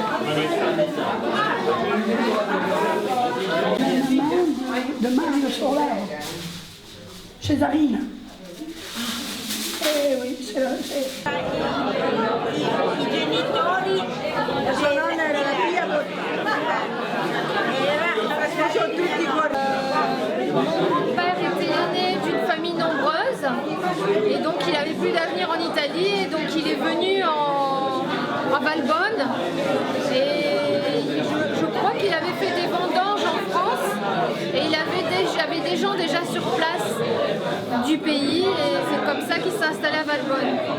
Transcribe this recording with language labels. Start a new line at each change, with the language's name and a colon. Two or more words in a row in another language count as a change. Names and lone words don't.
French: De Mario Soler, Césarine. Eh oui, c'est...
Italian: I genitori, la sua nonna era la figlia
French: Mon grand-père était l'aîné d'une famille nombreuse et donc il avait plus d'avenir en Italie et donc il est venu à Valbonne et je crois qu'il avait fait des vendanges en France et il avait des gens déjà sur place du pays et c'est comme ça qu'il s'est installé à Valbonne.